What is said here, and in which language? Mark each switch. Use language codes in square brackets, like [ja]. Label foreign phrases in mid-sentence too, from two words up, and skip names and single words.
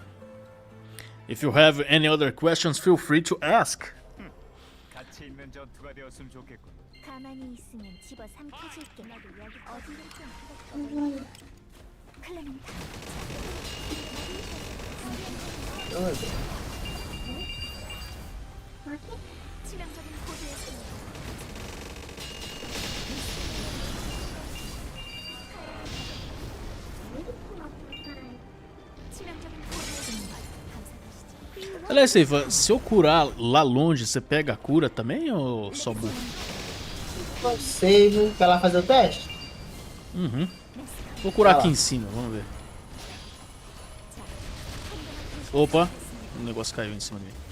[en] If you have any other questions, feel free to ask. [ko] 가치 있는 전투가 되었으면 좋겠군. 가만히 있으면 집어 삼켜줄게. 어디를 좀 클레멘타. 치명적인 코드였습니다. 치명적인 코드였습니다. 감사하시죠. [pt] Aliás, Seifa, se eu curar lá longe, você pega a cura também ou só burro? Não sei, viu? Vai lá fazer o teste? Uhum. Vou curar Vai aqui lá. em cima, vamos ver. Opa, o negócio caiu em cima de mim.